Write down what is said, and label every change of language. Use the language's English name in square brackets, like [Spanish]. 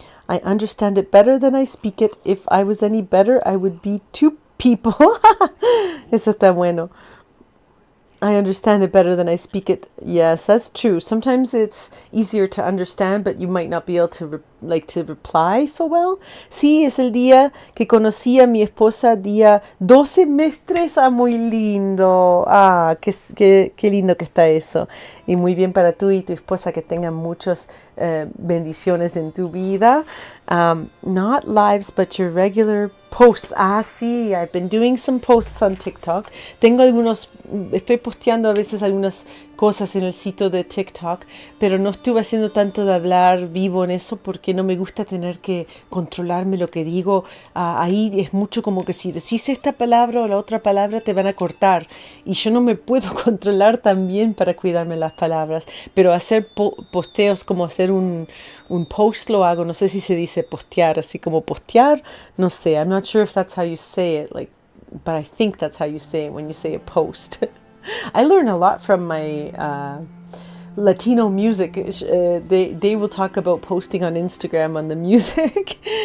[English] I understand it better than I speak it. If I was any better, I would be two people. [Spanish] Eso está bueno. [English] I understand it better than I speak it. Yes, that's true. Sometimes it's easier to understand, but you might not be able to reply so well. [Spanish] Sí, es el día que conocí a mi esposa, día 12 semestres. Muy lindo. Qué lindo que está eso. Y muy bien para tú y tu esposa, que tengan muchas bendiciones en tu vida. [English] Not lives, but your regular posts. Sí, I've been doing some posts on TikTok. [Spanish] Estoy posteando a veces algunas cosas en el sitio de TikTok, pero no estuve haciendo tanto de hablar vivo en eso porque no me gusta tener que controlarme lo que digo. Ahí es mucho como que si decís esta palabra o la otra palabra te van a cortar y yo no me puedo controlar tan bien para cuidarme las palabras, pero hacer posteos como hacer un post lo hago. No sé si se dice postear, así como postear, no sé, [English] I'm not sure if that's how you say it, but I think that's how you say it when you say a post. I learn a lot from my Latino music. They will talk about posting on Instagram on the music.